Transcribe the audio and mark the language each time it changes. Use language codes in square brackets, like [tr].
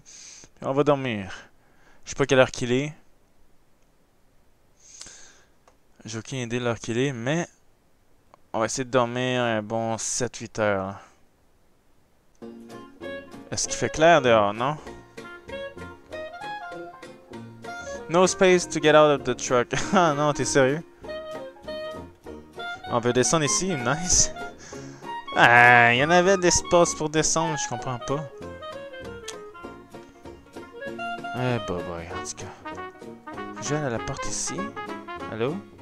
[fr] Puis on va dormir. Je sais pas quelle heure qu'il est. J'ai aucune idée de l'heure qu'il est, mais on va essayer de dormir un bon 7-8 heures. Est-ce qu'il fait clair dehors, non? [en] No space to get out of the truck. [fr] Ah non, t'es sérieux? On peut descendre ici, nice. Ah, il y en avait d'espace pour descendre, je comprends pas. Eh bah boy, en tout cas. Je viens à la porte ici. Allô?